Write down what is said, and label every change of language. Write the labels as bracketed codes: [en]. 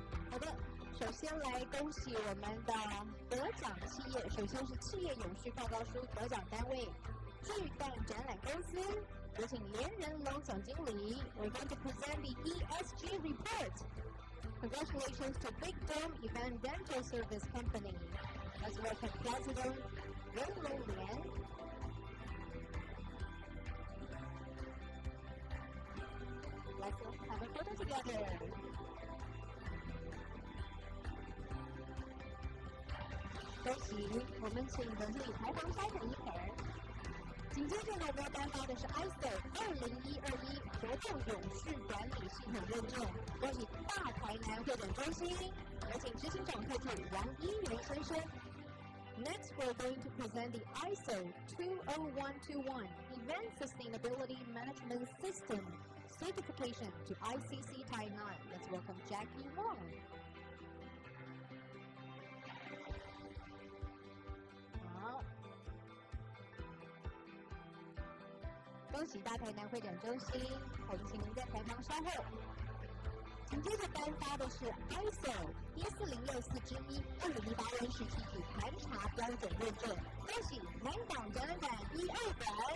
[zh] 好的，首先来恭喜我们的得奖企业，首先是企业永续报告书得奖单位巨蛋展览公司，有请连仁龙总经理。 [en] We're going to present the ESG report. Congratulations to Big Dome Event Rental Service Company. Let's welcome President 任龙连。 Let's have a photo together. [zh] 恭喜我们请总经理台旁筛选一盆。紧接着呢，我们要颁发的是 ISO 20121活动永续管理系统认证。恭喜大台南会展中心，有请执行长特助王一元先生。 [en] Next, we're going to present the ISO 20121 Event Sustainability Management System Certification to ICC Taiwan. Let's welcome Jackie Wong. [zh] 好，恭喜大台南会展中心，我们请您在台旁稍后。紧接着颁发的是 ISO 14064-1 2018温室气体盘查标准认证，恭喜南港展览馆1、2馆。